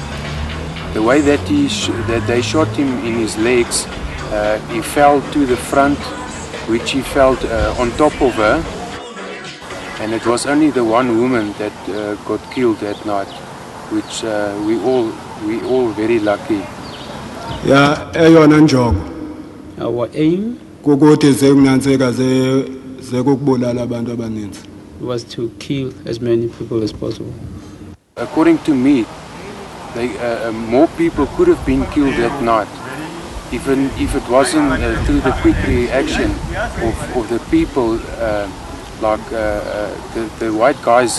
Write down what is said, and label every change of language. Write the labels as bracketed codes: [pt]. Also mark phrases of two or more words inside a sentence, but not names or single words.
[en] The way that they shot him in his legs, he fell to the front, which he felt on top of her, and it was only the one woman that got killed that night, which we all very lucky. Yeah, [xh] eyona njongo. [en] Our aim [xh] Kukuthi zekunyaniseka zekubulala abantu abaninzi. [en] was to kill as many people as possible. According to me, more people could have been killed that night, even if it wasn't through the quick reaction of the people, like the white guys.